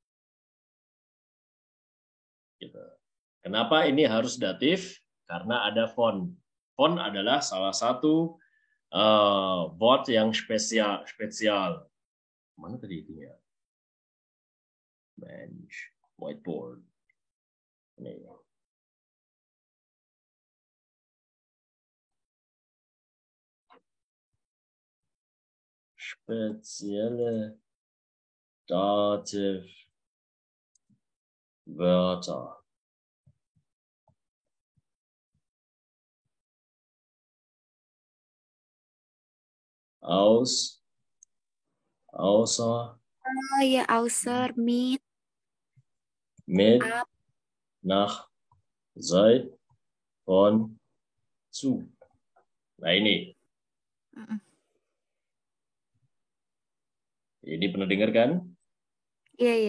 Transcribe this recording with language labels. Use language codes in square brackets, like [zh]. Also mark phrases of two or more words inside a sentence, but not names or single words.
[id] Gitu. Kenapa ini harus datif? Karena ada von. Von adalah salah satu word yang spesial. Mana tadi itunya? [en] Bench, whiteboard. [id] Ini. [de] Spezielle Dativ Wörter. Außer. [id] Oh ya, [de] außer, mit, Ab, nach, seit, von, zu. [id] Nah ini. Ini pernah dengar kan? Iya, iya.